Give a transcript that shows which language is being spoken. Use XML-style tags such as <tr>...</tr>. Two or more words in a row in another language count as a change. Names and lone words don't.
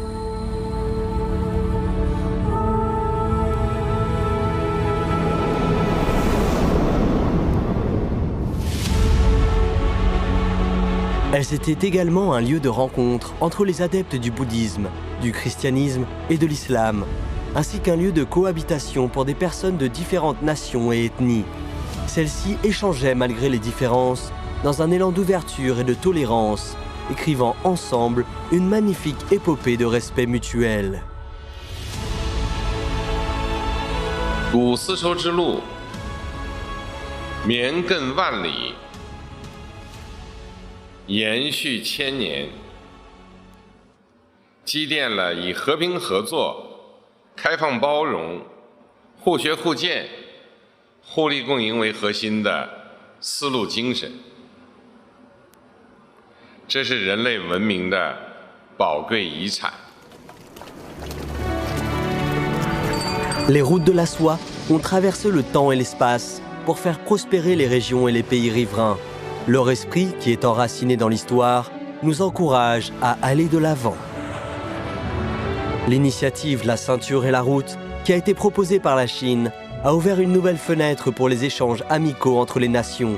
<fr>Elles étaient également un lieu de rencontre entre les adeptes du bouddhisme, du christianisme et de l'islam, ainsi qu'un lieu de cohabitation pour des personnes de différentes nations et ethnies. Celles-ci échangeaient malgré les différences, dans un élan d'ouverture et de tolérance, écrivant ensemble une magnifique épopée de respect mutuel.</fr> <zh>古丝绸之路绵亘万里，延续千年，积淀了以和平合作、开放包容、互学互鉴、互利共赢为核心的丝路精神。这是人类文明的宝贵遗产。</zh> <fr>Les routes de la soie ont traversé le temps et l'espace pour faire prospérer les régions et les pays riverains. Leur esprit, qui est enraciné dans l'histoire, nous encourage à aller de l'avant. L'initiative La Ceinture et la Route, qui a été proposée par la Chine, a ouvert une nouvelle fenêtre pour les échanges amicaux entre les nations.</fr>